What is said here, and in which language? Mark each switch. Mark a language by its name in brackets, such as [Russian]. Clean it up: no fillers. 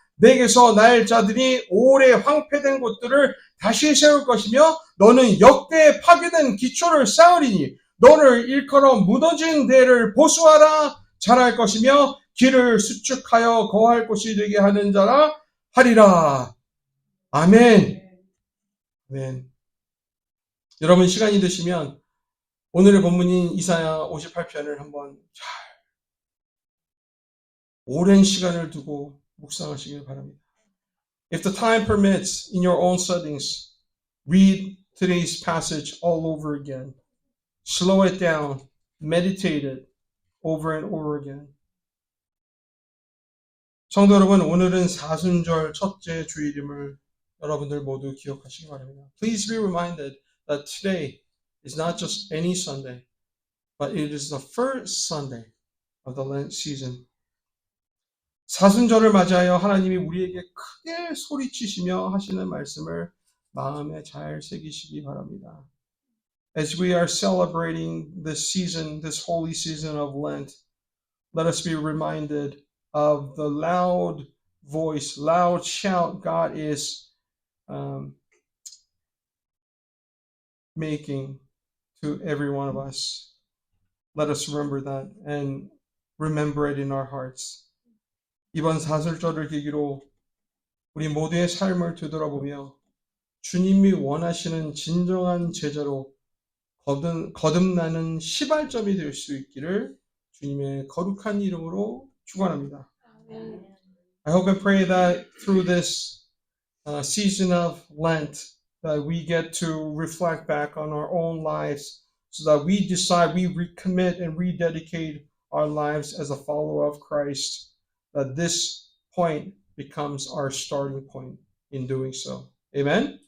[Korean] 내게서 날 자들이 오래 황폐된 곳들을 다시 세울 것이며 너는 역대 파괴된 기초를 쌓으리니 너를 일컬어 무너진 데를 보수하라 잘할 것이며 길을 수축하여 거할 곳이 되게 하는 자라 하리라. 아멘. 아멘. 여러분 시간이 되시면 오늘의 본문인 이사야 58편을 한번 잘 오랜 시간을 두고 묵상하시길 바랍니다. [English] If the time permits, in your own settings, read today's passage all over again. Slow it down. Meditate it over and over again. [Korean] 성도 여러분, 오늘은 사순절 첫째 주일임을 여러분들 모두 기억하시기 바랍니다. [English] Please be reminded that today is not just any Sunday, but it is the first Sunday of the Lent season. [Korean] 사순절을 맞이하여 하나님이 우리에게 크게 소리치시며 하시는 말씀을 마음에 잘 새기시기 바랍니다. [English] As we are celebrating this season, this holy season of Lent, let us be reminded of the loud voice, loud shout God is making to every one of us. Let us remember that and remember it in our hearts. [Korean] 이번 사순절을 계기로 우리 모두의 삶을 되돌아보며 주님이 원하시는 진정한 제자로 거듭나는 시발점이 될 수 있기를 주님의 거룩한 이름으로 축원합니다. [English] I hope and pray that through this season of Lent that we get to reflect back on our own lives so that we decide, we recommit and rededicate our lives as a follower of Christ, that this point becomes our starting point in doing so. Amen?